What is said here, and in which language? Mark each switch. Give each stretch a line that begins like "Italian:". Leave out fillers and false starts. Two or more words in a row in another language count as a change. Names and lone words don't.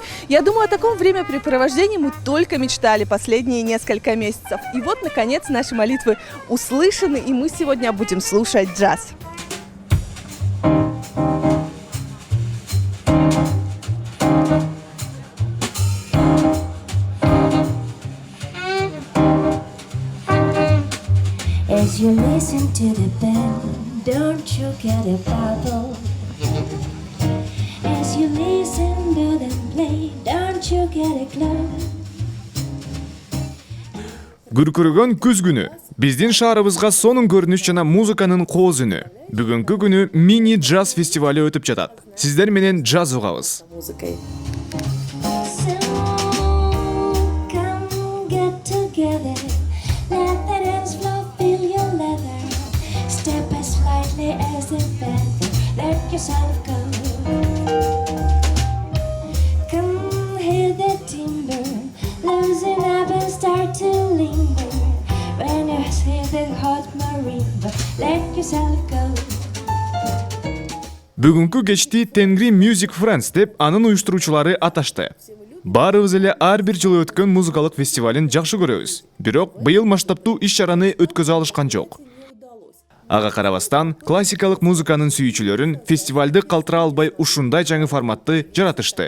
Russian: Я думаю, о таком времяпрепровождении мы только мечтали последние несколько месяцев. И вот, наконец, наши молитвы услышаны, и мы сегодня будем слушать джаз.
English: As you listen to the band, don't you get a bubble? As you listen to them play, don't you get a glow?
Kyrgyz: Күркүрөгөн күз күнү. Биздин шаарыбызга сонун көрүнүш жана музыканын кооз үнү. Бүгүнкү күнү мини джаз фестивалы өтүп жатат. Сиздер менен джаз угабыз.
English: So come get together, let the dance floor fill your leather. Step as lightly as a feather, let yourself go. Come hear the timber, loosen up and start to linger. When you hear the hot marimba, let yourself go.
Kyrgyz: Бүгүнкү кечти Тенгри Music Friends деп анын уюштуруучулары аташты. Баарыбыз эле ар бир жылы өткөн музыкалык фестивалин жакшы көрөбүз. Бирок быйыл масштабтуу иш-чараны өткөзө алышкан жок. Ага карабастан, классикалык музыканын сүйүүчүлөрүн фестивалды калтыра албай ушундай жаңы форматты жаратышты.